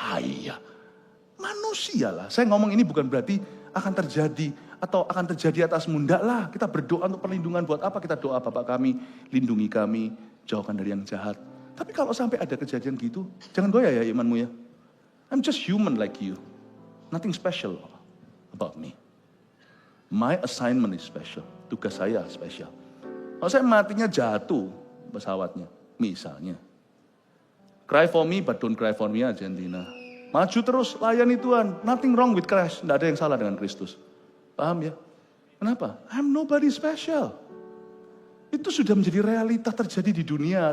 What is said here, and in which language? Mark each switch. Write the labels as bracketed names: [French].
[Indonesian] Iya, manusia lah. Saya ngomong ini bukan berarti akan terjadi atau akan terjadi atasmu. Enggak lah, kita berdoa untuk perlindungan. Buat apa kita doa? Bapak kami, lindungi kami, jauhkan dari yang jahat. Tapi kalau sampai ada kejadian gitu, jangan goyah ya imanmu ya. [English] I'm just human like you. Nothing special about me. My assignment is special. [Indonesian] Tugas saya spesial. Kalau saya matinya jatuh pesawatnya, misalnya. [English] Cry for me, but don't cry for me, Argentina. [Indonesian] Maju terus, layani Tuhan. [English] Nothing wrong with Christ. [Indonesian] Tidak ada yang salah dengan Kristus. Paham ya? Kenapa? [English] I'm nobody special. [Indonesian] Itu sudah menjadi realita terjadi di dunia.